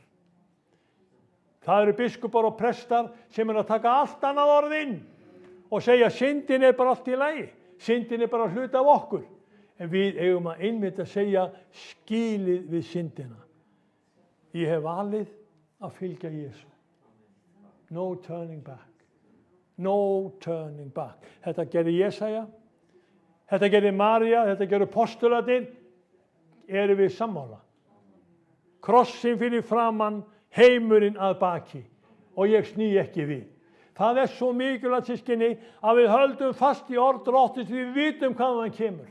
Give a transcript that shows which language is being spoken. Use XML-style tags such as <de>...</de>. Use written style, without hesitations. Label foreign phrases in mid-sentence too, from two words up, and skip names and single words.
<is>Það eru biskupar og prestar sem að taka allt annað orðinn og segja syndin bara allt í lagi. Syndin bara hluti af okkur. En við eigum að einmitt að segja skilið við syndina. Ég hef valið að fylgja Jesú.</is> <en>No turning back. No turning back.</en> <is>Þetta gerði Jesaja, þetta gerði María, þetta gerði postularnir. Erum við sammála? Krossin fyrir framann, heimurinn að baki og ég sný ekki við. Það svo mikilvægt, systkini, að við höldum fast í orð Drottins, við vitum hvaðan hann kemur.</is>